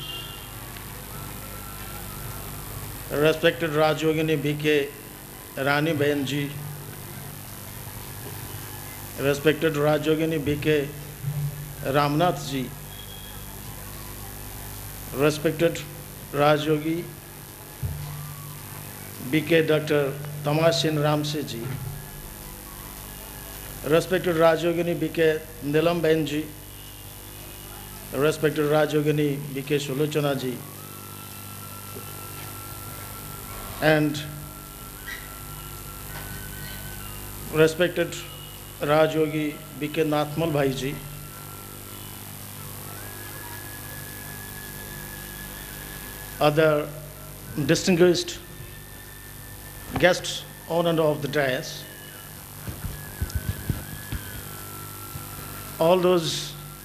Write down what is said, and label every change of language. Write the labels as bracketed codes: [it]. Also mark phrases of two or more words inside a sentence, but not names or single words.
[en] respected Rajyogini BK Rani Behen ji, respected Rajyogini BK Ramnath ji, respected Rajyogi BK Doctor Tamasin Ramse ji, respected Rajyogini B.K. Nilam Benji, respected Rajyogini B.K. Sulochana ji, and respected Rajyogi B.K. Nathmal Bhai ji, other distinguished guests on and off the dais, all those